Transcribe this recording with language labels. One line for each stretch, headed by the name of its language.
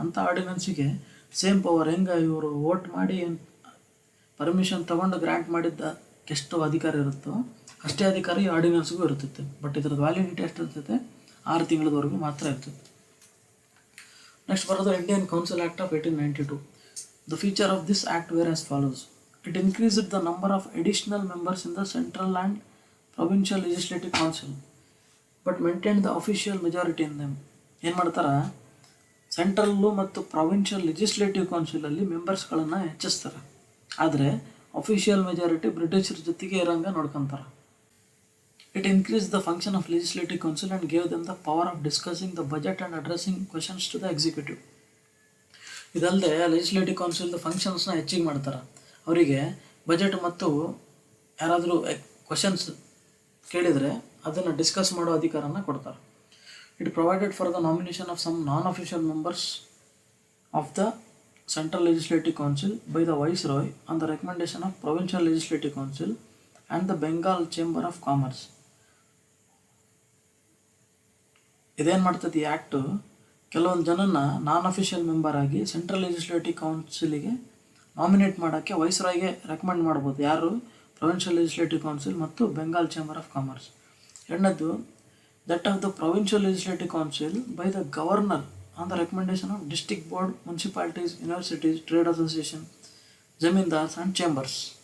Kannada: ಅಂಥ ಆರ್ಡಿನೆನ್ಸಿಗೆ same power ಹೆಂಗೆ ಇವರು ವೋಟ್ ಮಾಡಿ ಪರ್ಮಿಷನ್ ತೊಗೊಂಡು ಗ್ರ್ಯಾಂಟ್ ಮಾಡಿದ್ದ ಎಷ್ಟು ಅಧಿಕಾರ ಇರುತ್ತೋ ಅಷ್ಟೇ ಅಧಿಕಾರ ಈ ಆರ್ಡಿನೆನ್ಸ್ಗೂ ಇರ್ತೈತೆ. ಬಟ್ ಇದ್ರದ್ದು ವ್ಯಾಲಿಡಿಟಿ ಎಷ್ಟು ಇರ್ತೈತೆ? 6 ತಿಂಗಳವರೆಗೂ ಮಾತ್ರ ಇರ್ತೈತೆ. ನೆಕ್ಸ್ಟ್ ಬರೋದು Indian council act of 1892.
English: The feature of this act were as follows. It increased the number of additional members in the central and provincial legislative council but maintained the official majority in them.
Kannada: ಏನು ಮಾಡ್ತಾರೆ, central ಮತ್ತು provincial legislative ಕೌನ್ಸಿಲಲ್ಲಿ ಮೆಂಬರ್ಸ್ಗಳನ್ನು ಹೆಚ್ಚಿಸ್ತಾರೆ. ಆದರೆ official majority ಬ್ರಿಟಿಷರ ಜೊತೆಗೆ ಇರೋಂಗೆ ನೋಡ್ಕೊತಾರೆ.
English: It increase the function of legislative council and gave them the power of discussing the budget and addressing questions to the executive.
Kannada: ಇದಲ್ಲದೆ legislative ಕೌನ್ಸಿಲ್ದ ಫಂಕ್ಷನ್ಸ್ನ ಹೆಚ್ಚಿಗೆ ಮಾಡ್ತಾರೆ. ಅವರಿಗೆ ಬಜೆಟ್ ಮತ್ತು ಯಾರಾದರೂ ಕ್ವೆಶನ್ಸ್ ಕೇಳಿದರೆ ಅದನ್ನು ಡಿಸ್ಕಸ್ ಮಾಡೋ ಅಧಿಕಾರನ ಕೊಡ್ತಾರೆ.
English: It provided for the nomination of some non official members of the Central Legislative Council by the Viceroy on the recommendation of Provincial Legislative Council and the Bengal Chamber of Commerce.
Kannada: ಇದೇನು ಮಾಡ್ತದೆ ಈ act, ಕೆಲವೊಂದು ಜನನ ನಾನ್ official member ಆಗಿ central legislative ಕೌನ್ಸಿಲಿಗೆ nominate ಮಾಡೋಕ್ಕೆ ವೈಸ್ರಾಯ್ಗೆ recommend ಮಾಡ್ಬೋದು. ಯಾರು?
English: Provincial legislative council ಮತ್ತು Bengal chamber of commerce. ಎರಡನೇದು, that of the provincial legislative council by the governor on the recommendation of district board, municipalities, universities, trade association, zamindars and chambers.